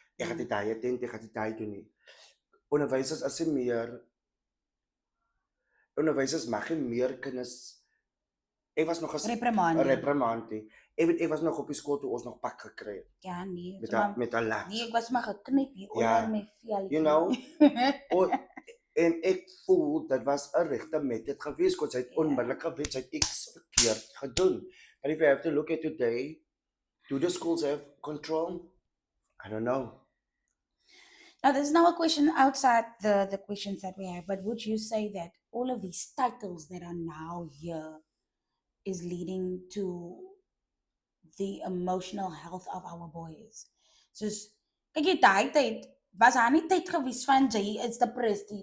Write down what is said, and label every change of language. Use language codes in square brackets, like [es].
[af] Ek gaan dit daai tent, ek gaan dit daai doen nie. Onderwysers as jy meer onderwysers mag nie meer kinders ek was nog as reprimand. Ek was nog op die skool toe ons nog pak gekry het. Ja, nee. Met 'n lap. Nee, ek was maar geknip hier onder my vel. [en] You know? [af] En ek voel dit was 'n regte method geweest, want sy het onmiddellik geweet sy het iets verkeerd gedoen. [en] But if you have to look at today, do the schools have control? I don't know. Now, there's now a question outside the questions that we have, but would you say that all of these titles that are now here is leading to the emotional health of our boys? [af] Soos, kyk jy daai tyd, was daar nie tyd gewees van jy is depressed nie.